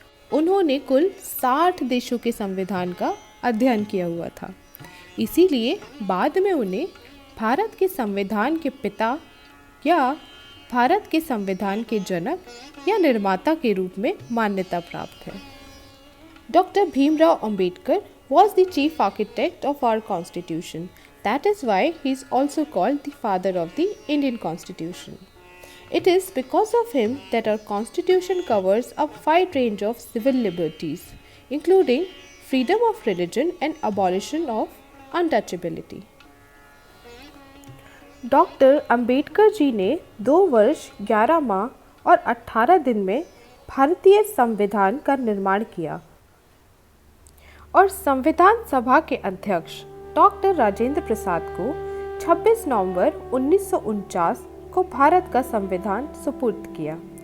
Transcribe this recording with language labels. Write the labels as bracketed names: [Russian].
[Hindi] उन्होंने कुल 60 देशों के संविधान का अध्ययन किया हुआ था, इसीलिए बाद में उन्हें भारत के संविधान के पिता या भारत के संविधान के जनक या निर्माता के रूप में मान्यता प्राप्त है। [English] Doctor Bhimrao Ambedkar was the chief architect of our constitution. That is why he is also called the father of the Indian Constitution. It is because of him that our constitution covers a wide range of civil liberties, including freedom of religion and abolition of untouchability. [Hindi] Doctor Ambedkar ji ने 2 वर्ष 11 माह और 18 दिन में भारतीय संविधान का निर्माण किया और संविधान सभा के अध्यक्ष डॉक्टर राजेंद्र प्रसाद को 26 नवंबर 1949 को भारत का संविधान सुपुर्द किया।